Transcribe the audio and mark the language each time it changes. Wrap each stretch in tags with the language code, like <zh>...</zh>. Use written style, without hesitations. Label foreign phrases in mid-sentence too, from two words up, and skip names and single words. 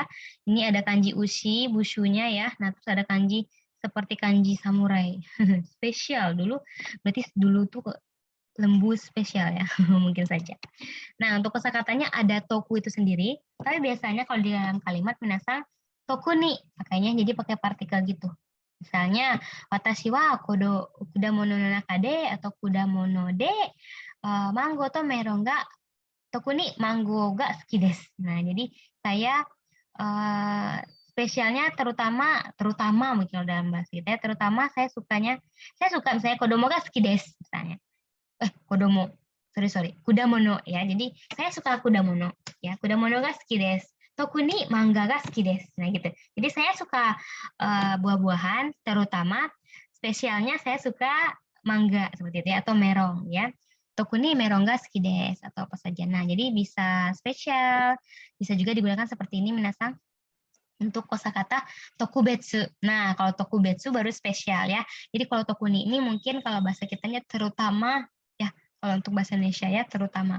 <id>Ini ada kanji ushi, bushunya ya. Nah, terus ada kanji seperti kanji samurai. Spesial dulu, berarti dulu tuh lembu spesial ya, mungkin saja. Nah, untuk kosakatanya ada toku itu sendiri, tapi biasanya kalau di dalam kalimat minasang toku nih pakainya jadi pakai partikel gitu. Misalnya,</id> <ja>私は果物の中で atau 果物でマンゴーとメロンが特にマンゴーが好きです.</ja> <id>Nah, jadi saya spesialnya terutama mungkin kalau dalam bahasa kita ya, terutama saya suka misalnya</id> <ja>子供が好きです</ja> <id>misalnya.</id> <ja>Kodomo. Sorry. Kudamono ya.</ja> <id>Jadi saya suka kudamono ya.</id> <ja>果物が好きです. 特に漫画が好きです.</ja> <id>Nah gitu. Jadi saya suka buah-buahan, terutama spesialnya saya suka mangga seperti itu ya, atau merong ya.</id> <ja>特にメロンが好きです</ja> <id>atau apa saja. Nah, jadi bisa spesial, bisa juga digunakan seperti ini minasang untuk kosakata tokubetsu. Nah, kalau tokubetsu baru spesial ya. Jadi kalau tokuni ini mungkin kalau bahasa kitanya terutama ya, kalau untuk bahasa Indonesia ya terutama.</id>